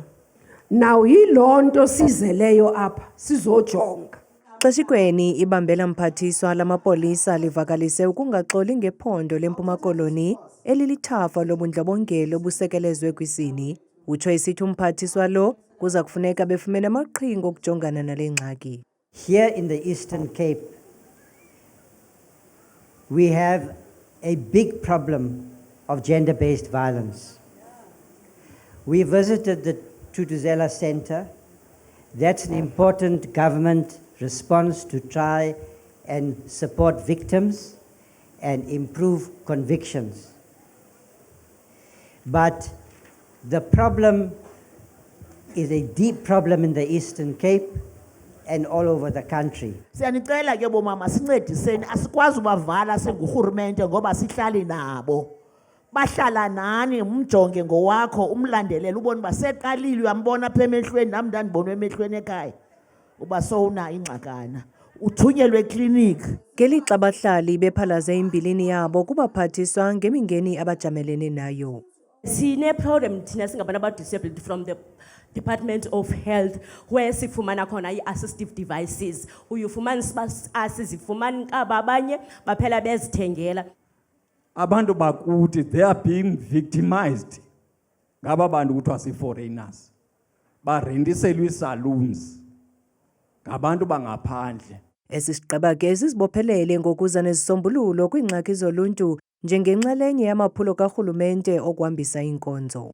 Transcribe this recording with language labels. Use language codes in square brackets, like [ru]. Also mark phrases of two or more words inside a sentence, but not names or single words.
[xh] Naw yilonto sizeleyo apha sizojonga. Xeshikweni ibambela mphathiswa lamapolisa livakalise ukungaxoli ngephondo leMpuma Koloni elilithafa lobundlobongela obusekelezwe kwisini. Utsho isithi umphathiswa lo kuza kufuneka befumene amaqhinga okujongana nale ngxaki. [en] Here in the Eastern Cape, we have a big problem of gender-based violence. We visited the Tutuzela Center. That's an important government response to try and support victims and improve convictions. But the problem is a deep problem in the Eastern Cape and all over the country. [xh] Siyanicela ke bomama sincediseni asikwazi ubavala singurhulumente ngoba sihlali nabo. Bahlala nani umjonge ngowakho umlandelele ubone baseqalile uyambona apha emehlweni nami ndandibonwe emehlweni ekhaya. Uba sowuna ingxakana uthunyelwe clinic. Ngelixa abahlali bephalaze imbilini yabo kubaphathiswa ngemingeni abajamelene nayo. Sine problem thina singabantu aba-disabled [en] from the Department of Health where [xh] sifumana khona i-assistive devices. Uyufumana asizifumani kaba abanye baphela bezithengela. Abantu bakuthi [en] they are being victimized. [xh] Ngaba bantu kuthiwa si-foreigners. Barendiselwe ii-saloons. Ngabantu bangaphandle. Esisigqeba ke sizibophelele ngokuza nezisombululo kwiingxaki zoluntu njengenxalenye yamaphulo karhulumente okuhambisa inkonzo.